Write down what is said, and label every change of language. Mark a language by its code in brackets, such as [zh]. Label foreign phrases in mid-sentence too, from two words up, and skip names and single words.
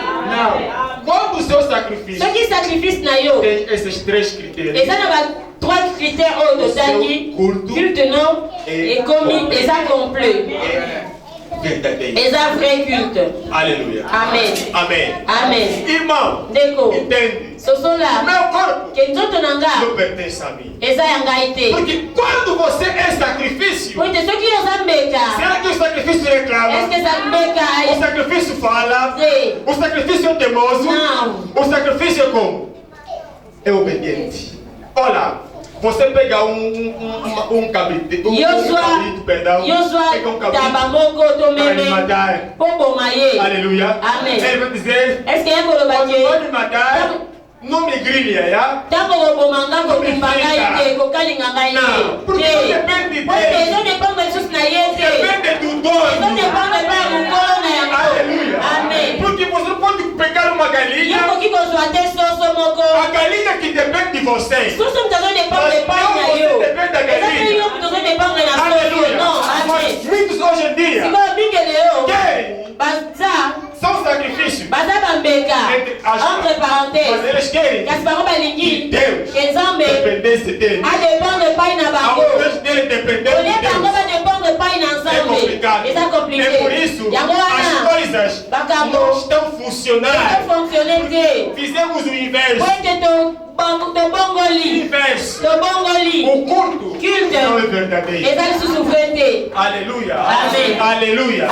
[pt] Não. Quando o seu sacrifício [ln] Soki sacrifice na yo [pt] tem esses três critérios, [ln] eza na ba 3 critères oyo totali, culte no ekomi eza complet, [pt] é verdadeiro. [ln] eza vrai culte. [pt] Aleluia. Amen. Amém. Amen. Irmão, [ln] Ndeko [pt] entende? [ln] sosola [pt] Meu corpo [ln] ke nzoto na nga [pt] não pertence a mim. [ln] eza ya ngai te. [pt] Porque quando você é sacrifício, [ln] Po ete soki oza mbeka, [pt] será que o sacrifício reclama? [ln] eske eza mbeka [pt] O sacrifício fala? [ln] te? [pt] O sacrifício é teimoso? Não. O sacrifício é como? É obediente. Olha, você pega um cabrito, perdão, [ln] Yozwa [pt] pega um cabrito [ln] taba moko to [pt] para [ln] meme [pt] lhe matar. [ln] po boma ye. [pt] Aleluia. Amen. Ele vai dizer, [ln] Eske ye koloba [pt] quando vai [ln] ke [pt] me matar, não me grilha, já? [ln] ntango koboma nga kobimba ngai te kokalinga ngai [pt] Não, porque [ln] te [pt] depende [ln] po ete [pt] dele. [ln] ezodependre lisusu na ye te, [pt] Depende do dono. [ln] ezodependre mpe ya mokolo na yango. [pt] Aleluia. Amen. Porque você pode pegar uma [ln] Yo [pt] galinha, [ln] koki kozwa te soso moko, [pt] a galinha que depende de você. [ln] susu mutu azodependre epai na [pt] Mas [ln] yo, [pt] não, você depende da [ln] eza [pt] galinha. [ln] mpe yo mutu azodependre na soso. [pt] Aleluia. Non, Mas amen. muitos hoje em dia [ln] Sikoyo bingele yo [pt] querem, [ln] baza [pt] são sacrifícios. [ln] baza bambeka entre [pt] Mas [ln] parenthèses, [pt] eles querem [ln] kasi bango balingi [pt] Deus [ln] ke Nzambe [pt] dependência dele. [ln] adependre epai na bango. [pt] Ao invés dele depender [ln] Olie [pt] de [ln] bango [pt] Deus, [ln] badependre epai na [pt] é [ln] Nzambe [pt] complicado. [ln] eza [pt] É por [ln] compliqué. [pt] isso [ln] Yango [pt] as [ln] wana [pt] coisas não estão funcionando. Fizemos o inverso. O culto não é verdadeiro. Aleluia. Amém. Aleluia.